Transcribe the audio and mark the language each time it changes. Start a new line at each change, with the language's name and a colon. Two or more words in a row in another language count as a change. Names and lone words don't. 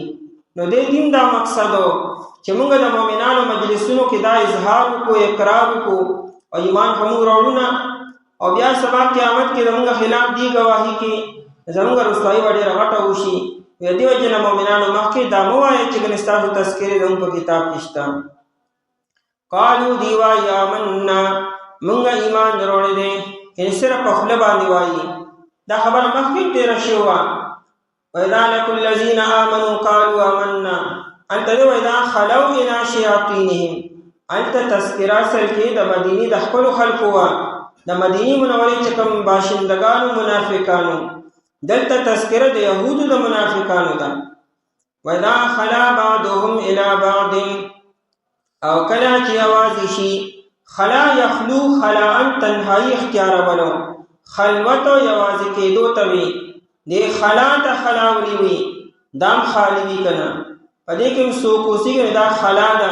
Pashto: نو دې دین دا مقصد و چې موږ د مؤمنانو مجلسونو کې دا اظهار وکړو، اقرار وکړو او ایمان خو موږ راوړو نه، او بیا سبا قیامت کې زموږ خلاف دی ګواهي کې زموږ رسوایي به ډېره غټه وشي. د دې وجې نه مؤمنانو مخکې دا مه وایئ چې ګنې ستاسو تذکرې زموږ په کتاب کې شته. قالو دی وایي آمنا موږ ایمان راوړی دی، یعنې صرف په خوله باندې وایي. دا خبره مخکې تېره شوې وه.
Arabic: وَإِذَا لَقُوا الَّذِينَ آمَنُوا قَالُوا آمَنَّا،
Pashto: هلته دی وایي دا
Arabic: خَلَوْا إِلَىٰ شَيَاطِینِهِمْ،
Pashto: هلته تذکره اصل کې د مدینې د خپلو خلکو وه، د مدینې منورې چې کوم باشندګانو منافقانو، دلته تذکره د یهودو د منافقانو ده.
Arabic: وَإِذَا خَلَا بَعْضُهُمْ إِلَىٰ بَعْضٍ،
Pashto: او کله چې یوازې شي،
Arabic: خلا یخلو خلاءً
Pashto: تنهایی اختیارولو، خلوت او یوازې کېدو ته وي. دې خلا ته خلا ولي وي، دام خالي وي که نه، په دې کې هم څوک اوسېږي دا خلا ده.